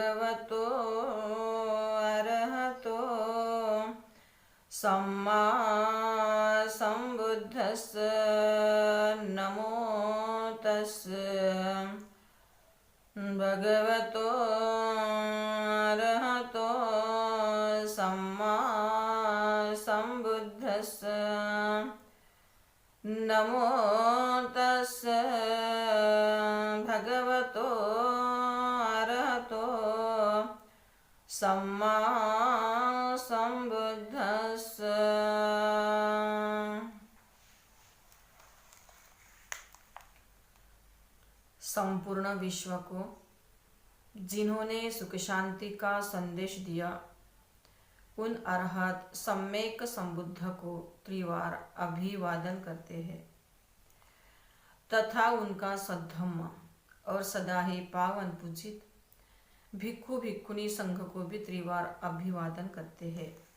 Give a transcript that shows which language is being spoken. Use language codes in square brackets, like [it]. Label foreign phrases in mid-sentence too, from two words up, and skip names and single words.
[pi] भगवतो अरहतो सम्मा सम्बुद्धस्स नमो तस्स भगवतो अरहतो सम्मा सम्बुद्धस्स नमो तस्स भगवतो अरहतो सम्मा सम्बुद्धस्स। [hi] संपूर्ण विश्व को जिन्होंने सुख शांति का संदेश दिया, उन अरहत सम्यक संबुद्ध को त्रिवार अभिवादन करते हैं तथा उनका सद्धम्म और सदा ही पावन पूजित भिक्खु भिक्खुनी संघ को भी त्रिवार अभिवादन करते हैं।